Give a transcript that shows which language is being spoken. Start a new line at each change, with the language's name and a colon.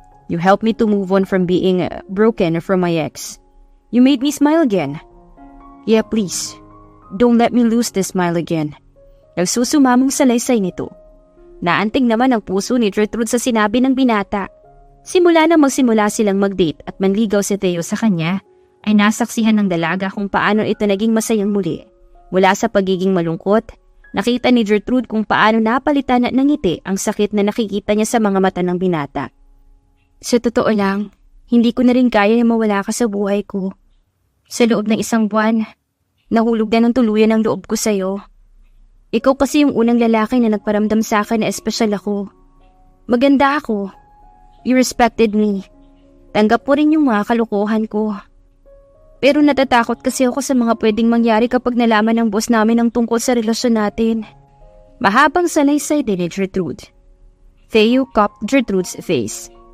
English: You helped me to move on from being broken from my ex. You made me smile again. Yeah, please. Don't let me lose this smile again.
Filipino: Nagsusumamong salaysay nito. Naantig naman ang puso ni Gertrude sa sinabi ng binata. Simula na magsimula silang mag-date at manligaw si Theo sa kanya, ay nasaksihan ng dalaga kung paano ito naging masayang muli. Mula sa pagiging malungkot, nakita ni Gertrude kung paano napalitan ng ngiti ang sakit na nakikita niya sa mga mata ng binata. Sa totoo lang, hindi ko na rin kaya na mawala ka sa buhay ko. Sa loob ng 1 buwan, nahulog na ng tuluyan ang loob ko sa'yo. Ikaw kasi yung unang lalaki na nagparamdam sa akin na espesyal ako. Maganda ako.
English: You respected me.
Filipino: Tanggap mo rin yung mga kalokohan ko. Pero natatakot kasi ako sa mga pwedeng mangyari kapag nalaman ng boss namin ang tungkol sa relasyon natin. Mahabang salaysay din ni Gertrude.
English: Theo cupped Gertrude's face.